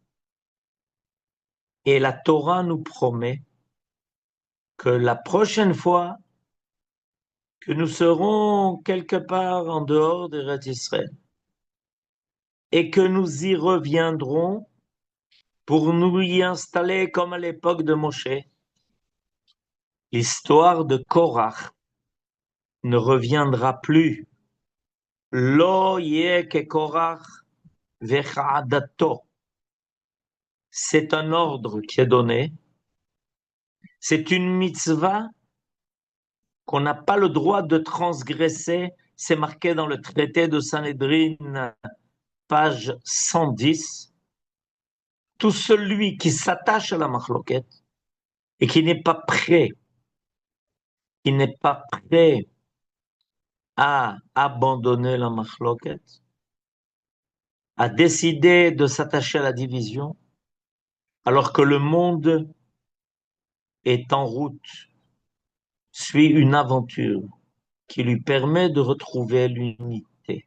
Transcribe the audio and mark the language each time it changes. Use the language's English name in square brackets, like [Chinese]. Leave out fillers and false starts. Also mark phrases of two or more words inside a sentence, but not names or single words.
[French] Et la Torah nous promet que la prochaine fois que nous serons quelque part en dehors d'Eretz Israël et que nous y reviendrons pour nous y installer comme à l'époque de Moshe, l'histoire de Korach ne reviendra plus. [Hebrew] לא יהיה כקורח וכעדתו. [French] C'est un ordre qui est donné. C'est une mitzvah qu'on n'a pas le droit de transgresser. C'est marqué dans le traité de Sanhédrin, page 110. Tout celui qui s'attache à la machloket et qui n'est pas prêt, à abandonner la machloket, à décider de s'attacher à la division, alors que le monde est en route, suit une aventure qui lui permet de retrouver l'unité.